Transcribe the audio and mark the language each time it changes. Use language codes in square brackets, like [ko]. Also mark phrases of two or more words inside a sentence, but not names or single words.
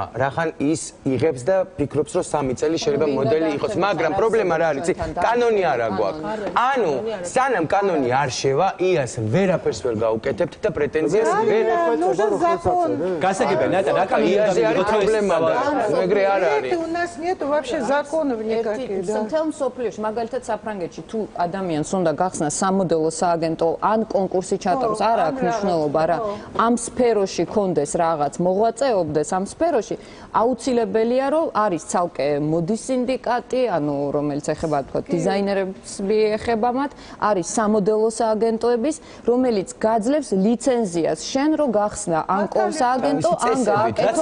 [ka] რახან ის იღებს და ფიქრობს რომ 3 წელი შეიძლება მოდელი იყოს, მაგრამ პრობლემა რა არის? კანონი არა გვაქვს. ანუ სანამ კანონი არ შევა, იას ვერაფერს ვერ გაუკეთებთ და პრეტენზიას ვერ გასაგებია, ნატა, რა იაზე არის პრობლემა და ეგრე არ არის. [ru] У нас нет вообще законов никаких, да. [ka] მთელ მსოფლიოში, მაგალითად საფრანგეთში, თუ ადამიანს უნდა გახსნა სამოდელო სააგენტო ან კონკურსი ჩატაროს, არ აქვს მნიშვნელობა რა. ამ სფეროში კონდეს რაღაც მოღვაწეობდეს ამ სფეროში, აუცილებელია რომ არის ცალკე მოდის სინდიკატი, ანუ რომელიც ეხება თქვა დიზაინერებს ეხება მათ, არის სამოდელო სააგენტოების, რომელიც გაძლევს ლიცენზიას შენ რო გახსნა ან სააგენტო ან გააკეთო.